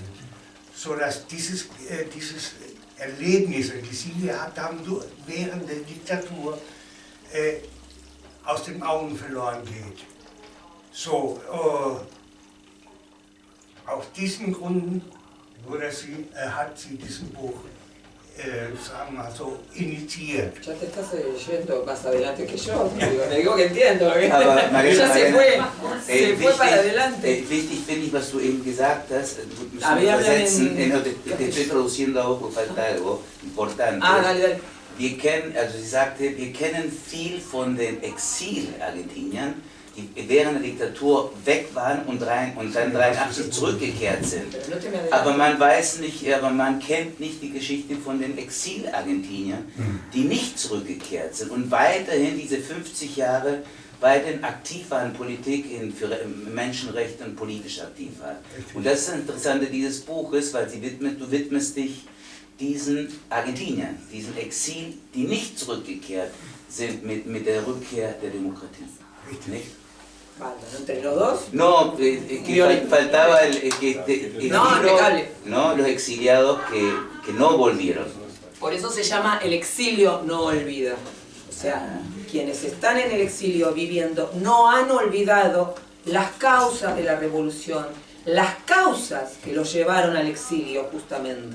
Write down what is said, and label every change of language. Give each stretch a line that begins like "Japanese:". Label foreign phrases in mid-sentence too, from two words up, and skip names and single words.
German: Sodass dieses Erlebnis, die Sie gehabt haben während der Diktatur, aus den Augen verloren geht. So, aus diesen Gründen hat sie diesen Buch, sagen wir mal so, initiiert.
Spanish: Ya te estás yendo más adelante que yo, le digo que entiendo,
German: Aber
Spanish: ya se fue para adelante.
German: Wichtig finde ich, was du eben gesagt hast, müssen wir übersetzen,
Spanish: te estoy traduciendo a vos porque falta algo importante. Dale.
German: Wir kennen, also sie sagte, wir kennen viel von den Exil-Argentiniern, die während der Diktatur weg waren und dann 1983 zurückgekehrt sind. Aber man weiß nicht, aber man kennt nicht die Geschichte von den Exil-Argentiniern, die nicht zurückgekehrt sind und weiterhin diese 50 Jahre weiterhin aktiv waren, Politik für Menschenrechte und politisch aktiv waren. Und das ist das Interessante dieses Buches, weil du widmest dich diesen Argentiniern, diesen Exil, die nicht zurückgekehrt sind mit der Rückkehr der Demokratie. Nicht?
Spanish: ¿Entre los dos? No, que faltaba los exiliados que no volvieron. Por eso se llama El exilio no olvida. O sea, quienes están en el exilio viviendo no han olvidado las causas de la revolución, las causas que los llevaron al exilio justamente.